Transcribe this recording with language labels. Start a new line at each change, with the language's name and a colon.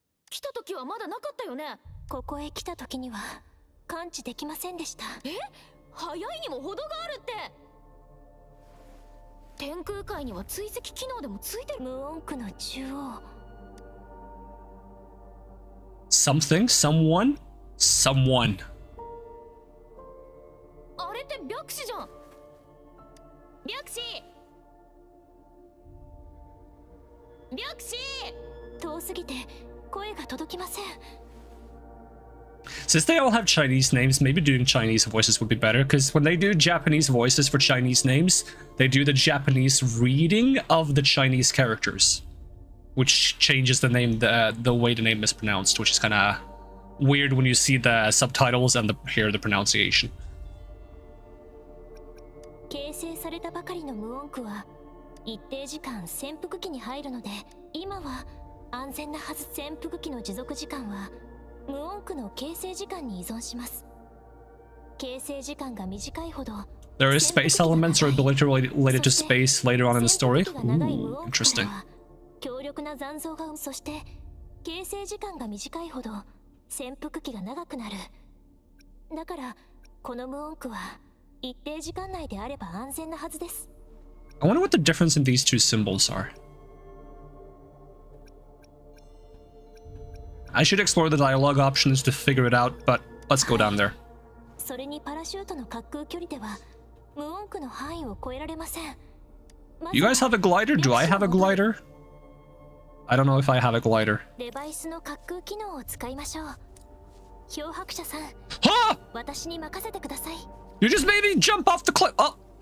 Japanese: 来た時はまだなかったよね。ここへ来た時には感知できませんでした。え？早いにも程があるって。天空海には追跡機能でもついてる。無音区の中央。
English: Something, someone, someone.
Japanese: あれって白紙じゃん。白紙。白紙。遠すぎて声が届きません。
English: Since they all have Chinese names, maybe doing Chinese voices would be better, because when they do Japanese voices for Chinese names, they do the Japanese reading of the Chinese characters, which changes the name, the way the name is pronounced, which is kind of weird when you see the subtitles and hear the pronunciation.
Japanese: 形成されたばかりの無音区は一定時間潜伏期に入るので、今は安全なはず。潜伏期の持続時間は無音区の形成時間に依存します。形成時間が短いほど
English: There is space elements or ability related to space later on in the story. Ooh, interesting.
Japanese: 強力な残像がそして形成時間が短いほど潜伏期が長くなる。だからこの無音区は一定時間内であれば安全なはずです。
English: I wonder what the difference in these two symbols are. I should explore the dialogue options to figure it out, but let's go down there.
Japanese: それにパラシュートの滑空距離では無音区の範囲を超えられません。
English: You guys have a glider? Do I have a glider? I don't know if I have a glider.
Japanese: デバイスの滑空機能を使いましょう。漂白者さん、 Ha! 私に任せてください。
English: You just made me jump off the cliff. Oh.